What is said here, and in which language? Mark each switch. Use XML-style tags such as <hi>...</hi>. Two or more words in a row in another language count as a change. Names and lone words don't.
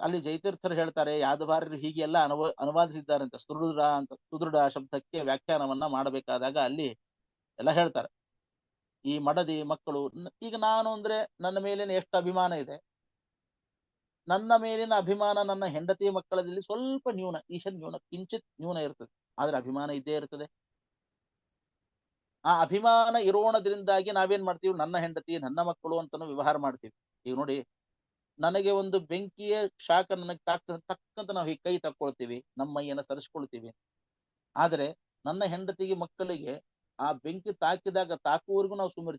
<kn>ಅಲ್ಲಿ ಜಯತೀರ್ಥರು ಹೇಳ್ತಾರೆ, ಯಾದವಾರ್ಯರು ಹೀಗೆ ಎಲ್ಲ ಅನುವಾದಿಸಿದ್ದಾರೆ ಅಂತ. ಸುದೃಢ ಶಬ್ದಕ್ಕೆ ವ್ಯಾಖ್ಯಾನವನ್ನ ಮಾಡಬೇಕಾದಾಗ ಅಲ್ಲಿ ಎಲ್ಲ ಹೇಳ್ತಾರೆ. ಈ ಮಡದಿ ಮಕ್ಕಳು, ಈಗ ನಾನು ಅಂದ್ರೆ ನನ್ನ ಮೇಲಿನ ಎಷ್ಟು ಅಭಿಮಾನ ಇದೆ, ನನ್ನ ಮೇಲಿನ ಅಭಿಮಾನ ನನ್ನ ಹೆಂಡತಿ ಮಕ್ಕಳದಲ್ಲಿ ಸ್ವಲ್ಪ ನ್ಯೂನ, ಕಿಂಚಿತ್ ನ್ಯೂನ ಇರ್ತದೆ. ಆದ್ರೆ ಅಭಿಮಾನ ಇದ್ದೇ ಇರ್ತದೆ. ಆ ಅಭಿಮಾನ ಇರೋಣದ್ರಿಂದಾಗಿ ನಾವೇನ್ ಮಾಡ್ತೀವಿ, ನನ್ನ ಹೆಂಡತಿ ನನ್ನ ಮಕ್ಕಳು ಅಂತಾನು ವ್ಯವಹಾರ ಮಾಡ್ತೀವಿ. ಈಗ ನೋಡಿ, ನನಗೆ ಒಂದು ಬೆಂಕಿಯ ಶಾಖ ನನಗೆ ತಕ್ಕಂತ ನಾವು ಕೈ ತಕ್ಕೊಳ್ತೀವಿ, ನಮ್ಮ ಮೈಯನ್ನ ಸರಿಸ್ಕೊಳ್ತೀವಿ. ಆದ್ರೆ ನನ್ನ ಹೆಂಡತಿಗೆ ಮಕ್ಕಳಿಗೆ ಆ ಬೆಂಕಿ ತಾಕುವವರೆಗೂ ನಾವು ಸುಮ್ಮಿರ್ತೀವಿ.</kn>